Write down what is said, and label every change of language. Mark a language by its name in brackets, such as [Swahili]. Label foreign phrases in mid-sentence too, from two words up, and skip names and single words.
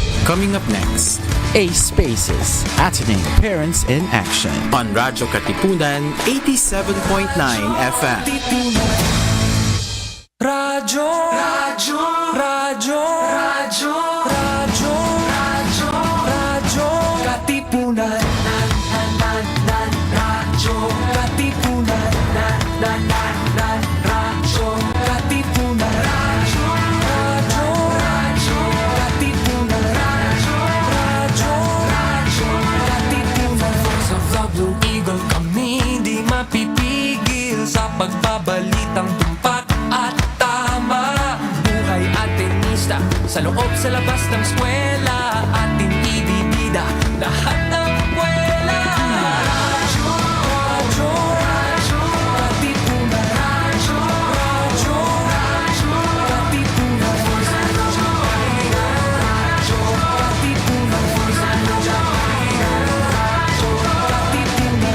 [English] Coming up next, ASPACes, Ateneo Parents in Action on Radyo Katipunan 87.9 FM. [Filipino] Radyo, radyo, radyo, radyo, radyo, radyo, radyo, Katipunan, radyo, Katipunan, radyo, Katipunan, radyo, radyo, radyo, Katipunan, radyo, Katipunan. Sa The Blue Eagle kami di mapipigil sa pagbabalitang tumpak at tama. Buhay Atenista, sa loob sa labas ng eskwela, ating ibibida lahat ng kwela. Radyo, radyo, radyo, Katipunan, radyo, radyo, radyo, Katipunan, radyo, Katipunan, radyo, Katipunan.